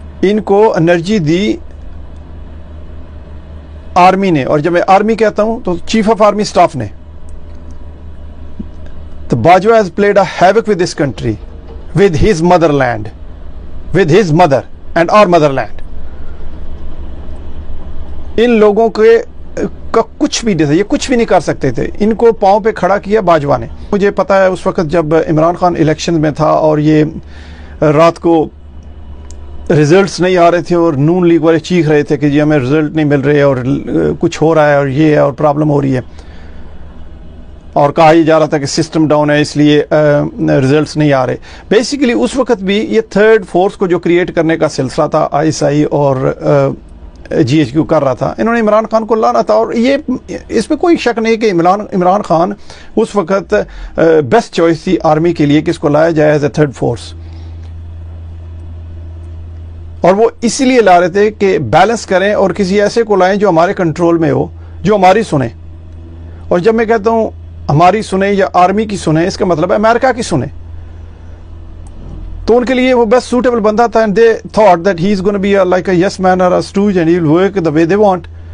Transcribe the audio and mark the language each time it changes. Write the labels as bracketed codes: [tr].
[ur] ان کو انرجی دی آرمی نے، اور جب میں آرمی کہتا ہوں تو چیف آف آرمی سٹاف نے. [en] تو Bajwa has played a havoc with this country, with his motherland, with his mother and our motherland. [ur] ان لوگوں کا کچھ بھی نہیں تھا، یہ کچھ بھی نہیں کر سکتے تھے. ان کو پاؤں پہ کھڑا کیا باجوہ نے. مجھے پتا ہے اس وقت جب عمران خان الیکشن میں تھا اور یہ رات کو ریزلٹس نہیں آ رہے تھے اور نون لیگ والے چیخ رہے تھے کہ جی ہمیں ریزلٹ نہیں مل رہے اور کچھ ہو رہا ہے اور یہ ہے اور پرابلم ہو رہی ہے، اور کہا یہ جا رہا تھا کہ سسٹم ڈاؤن ہے اس لیے ریزلٹس نہیں آ رہے. بیسیکلی اس وقت بھی یہ تھرڈ فورس کو جو کریٹ کرنے کا سلسلہ تھا ISI اور GHQ کر رہا تھا، انہوں نے عمران خان کو لانا تھا. اور یہ اس میں کوئی شک نہیں کہ عمران خان اس وقت بیسٹ چوائس تھی آرمی کے لیے کہ اس کو لایا جائے [en] As a third force. [ur] اور وہ اسی لیے لا رہے تھے کہ بیلنس کریں اور کسی ایسے کو لائیں جو ہمارے کنٹرول میں ہو، جو ہماری سنیں. اور جب میں کہتا ہوں ہماری سنیں یا آرمی کی سنیں، اس کا مطلب ہے امریکہ کی سنیں. تو ان کے لیے وہ بیسٹ سوٹیبل بندہ تھا، [en] and they thought that he is going to be like a yes man or a stooge and he will work the way they want.